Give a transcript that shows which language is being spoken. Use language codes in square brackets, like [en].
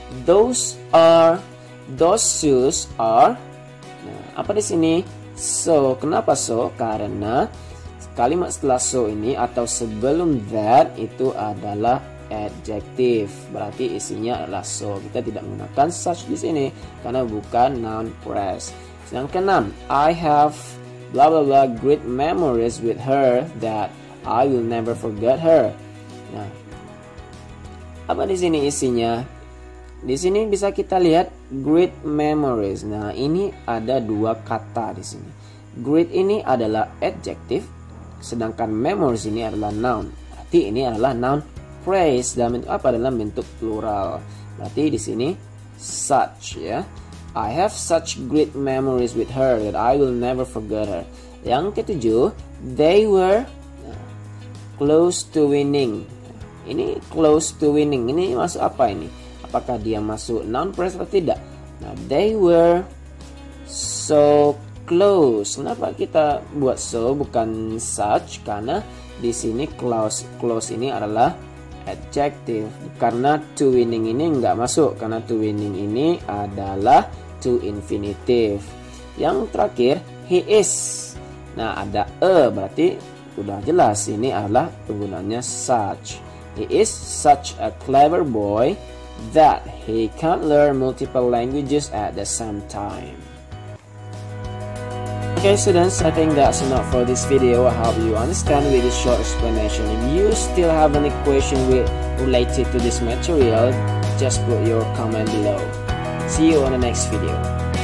[en] Those shoes are. [id] Nah, apa di sini? [en] So. [id] Kenapa [en] so? [id] Karena kalimat setelah so ini atau sebelum that itu adalah adjective, berarti isinya adalah so. Kita tidak menggunakan such di sini karena bukan noun phrase. Yang keenam, [en] I have blah blah blah great memories with her that I will never forget her. [id] Nah, apa di sini isinya? Di sini bisa kita lihat great memories. Nah, ini ada dua kata di sini. Great ini adalah adjective, sedangkan memories ini adalah noun. Berarti ini adalah noun phrase dalam bentuk apa? Dalam bentuk plural. Berarti di sini such ya. [en] I have such great memories with her that I will never forget her. [id] Yang ketujuh, [en] they were close to winning. [id] Ini [en] close to winning. [id] Ini masuk apa ini? Apakah dia masuk noun phrase atau tidak? [en] Nah, they were so close. [id] Kenapa kita buat so bukan such? Karena di sini close ini adalah adjective. Karena to winning ini nggak masuk, karena to winning ini adalah to infinitive. Yang terakhir, [en] he is. [id] Nah, ada berarti udah jelas ini adalah penggunaannya such. [en] He is such a clever boy that he can learn multiple languages at the same time. Okay students, I think that's enough for this video. I hope you understand with this short explanation. If you still have any question related to this material, just put your comment below. See you on the next video.